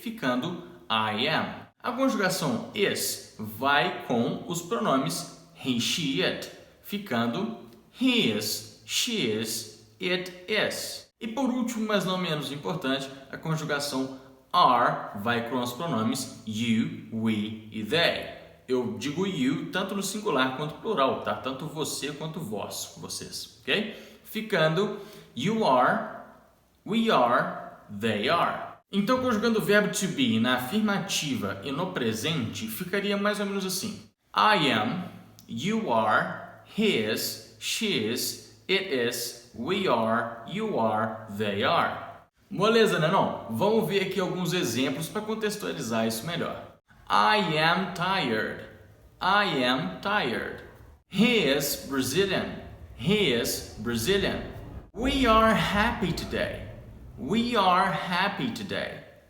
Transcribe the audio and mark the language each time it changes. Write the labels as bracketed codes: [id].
[pt] Ficando I am. A conjugação is vai com os pronomes he, she, it, ficando [en] he is, she is, it is. [pt] E por último, mas não menos importante, a conjugação are vai com os pronomes you, we e they. Eu digo you tanto no singular quanto no plural, tá? Tanto você quanto vós, vocês, ok? Ficando [en] you are, we are, they are. [pt] Então, conjugando o verbo to be na afirmativa e no presente, ficaria mais ou menos assim. [en] I am, you are, his, she is, it is, we are, you are, they are. [pt] Moleza, né não? Vamos ver aqui alguns exemplos para contextualizar isso melhor. [en] I am tired. I am tired. He is Brazilian. He is Brazilian. We are happy today. We are happy today.